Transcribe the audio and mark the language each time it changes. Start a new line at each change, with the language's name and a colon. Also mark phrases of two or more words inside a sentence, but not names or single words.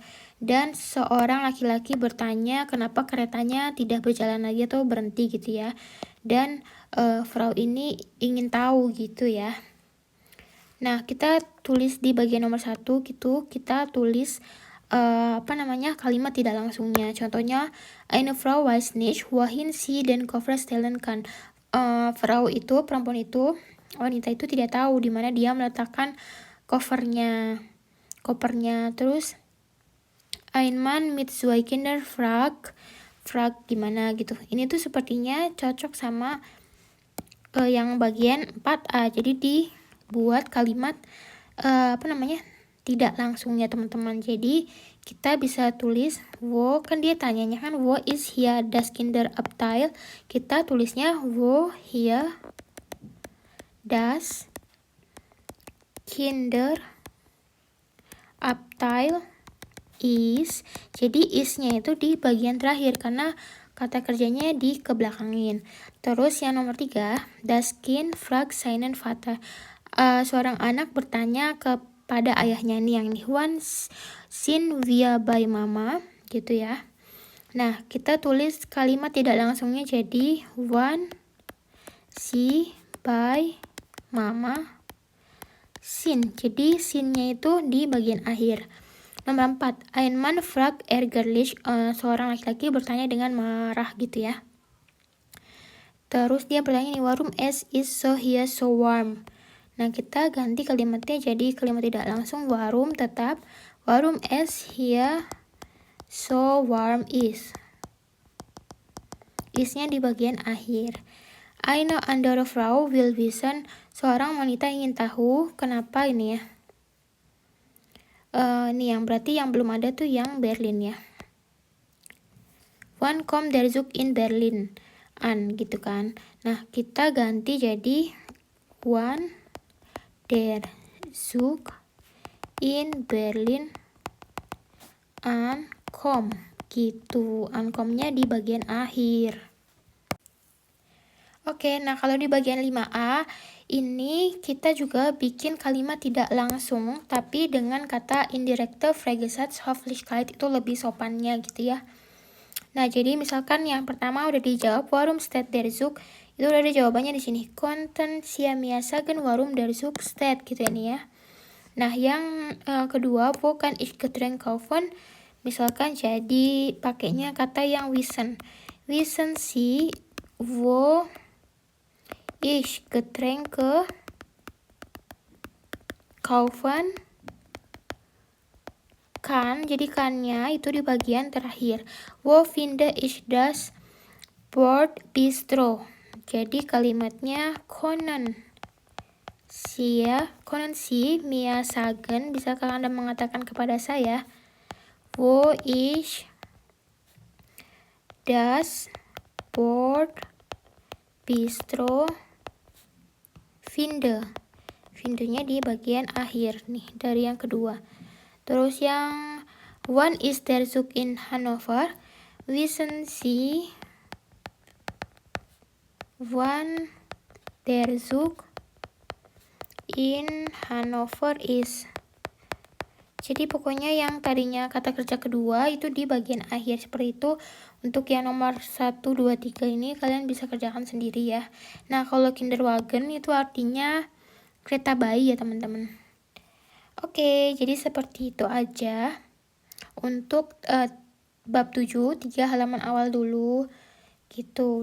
Indonesian: Dan seorang laki-laki bertanya kenapa keretanya tidak berjalan lagi atau berhenti gitu ya. Dan Frau ini ingin tahu gitu ya. Nah, kita tulis di bagian nomor 1 gitu, kita tulis kalimat tidak langsungnya. Contohnya,
German: eine Frau weiß nicht, wohin sie den Koffer stellen kann.
Indonesian: Frau itu, perempuan itu, wanita itu tidak tahu di mana dia meletakkan kopernya. Terus,
German: ein Mann mit zwei Kinder fragt
Indonesian: gimana gitu. Ini tuh sepertinya cocok sama yang bagian 4A. Jadi dibuat kalimat tidak langsung ya teman-teman. Jadi kita bisa tulis wo, kan dia tanyanya kan
German: wo is hier das Kinderabteil.
Indonesian: Kita tulisnya
German: wo hier das Kinderabteil is.
Indonesian: Jadi isnya itu di bagian terakhir karena kata kerjanya di kebelakangin. Terus yang nomor 3,
German: das Kind fragt seinen Vater.
Indonesian: Seorang anak bertanya kepada ayahnya nih, yang ini
German: wann sind wir bei Mama
Indonesian: gitu ya. Nah, kita tulis kalimat tidak langsungnya jadi
German: wann sie bei Mama sind.
Indonesian: Jadi sinnya itu di bagian akhir. Nomor 4,
German: ein Mann fragt ärgerlich.
Indonesian: Seorang laki-laki bertanya dengan marah gitu ya. Terus dia bertanya nih,
German: warum es is so here so warm.
Indonesian: Nah, kita ganti kalimatnya jadi kalimat tidak langsung warum, tetap
German: warum es here so warm is.
Indonesian: Isnya di bagian akhir.
German: Eine andere Frau will wissen.
Indonesian: Seorang wanita ingin tahu kenapa ini ya. Nih yang berarti yang belum ada tuh yang Berlin ya.
German: Wann kommt der Zug in Berlin?
Indonesian: An gitu kan. Nah, kita ganti jadi
German: wann der Zug in Berlin ankommt
Indonesian: gitu. Ankomnya di bagian akhir. Oke, nah kalau di bagian 5A ini kita juga bikin kalimat tidak langsung tapi dengan kata
German: indirekte Höflichkeit
Indonesian: itu lebih sopannya gitu ya. Nah, jadi misalkan yang pertama udah dijawab
German: warum steht der Zug,
Indonesian: itu udah ada jawabannya di sini.
German: Konnten Sie mir sagen warum der Zug steht
Indonesian: gitu ya nih ya. Nah, yang kedua,
German: wo kann ich Getränk kaufen?
Indonesian: Misalkan jadi pakainya kata yang wissen.
German: Wissen Sie wo ich Getränke kaufen?
Indonesian: Kan, jadi kannya itu di bagian terakhir.
German: Wo finde ich das Wort Bistro?
Indonesian: Jadi kalimatnya
German: können Sie mir sagen,
Indonesian: bisakah Anda mengatakan kepada saya
German: wo ich das Wort Bistro finde?
Indonesian: Findenya di bagian akhir nih dari yang kedua. Terus yang
German: wann ist der Zug in Hannover? Wissen Sie wann der Zug in Hannover is?
Indonesian: Jadi pokoknya yang tadinya kata kerja kedua itu di bagian akhir seperti itu. Untuk yang nomor 1, 2, 3 ini kalian bisa kerjakan sendiri ya. Nah, kalau Kinderwagen itu artinya kereta bayi ya teman-teman. Oke, jadi seperti itu aja untuk bab 7, 3 halaman awal dulu gitu.